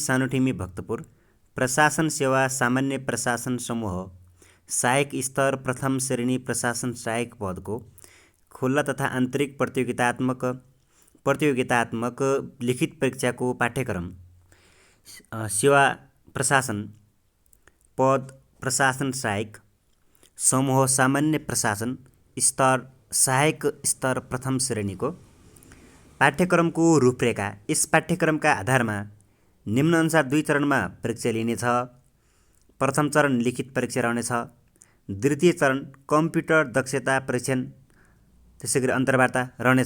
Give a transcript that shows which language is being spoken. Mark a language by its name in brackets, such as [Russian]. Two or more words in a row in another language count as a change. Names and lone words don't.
[Nepali] सानोठिमी भक्तपुर, प्रशासन सेवा सामान्य प्रशासन समूह, सहायक स्तर प्रथम श्रेणी प्रशासन सहायक पदको खुल्ला तथा आन्तरिक प्रतियोगितात्मक लिखित परीक्षाको पाठ्यक्रम सेवा प्रशासन पद प्रशासन सहायक समूह सामान्य प्रशासन स्तर सहायक स्तर प्रथम श्रेणीको पाठ्यक्रमको रूपरेखा। यस पाठ्यक्रमका आधारमा निम्नअनुसार 2 चरणमा परीक्षा लिनेछ। प्रथम चरण लिखित परीक्षा रहनेछ। द्वितीय चरण कम्प्युटर दक्षता परीक्षण, त्यसैगरी अन्तर्वार्ता रहनेछ।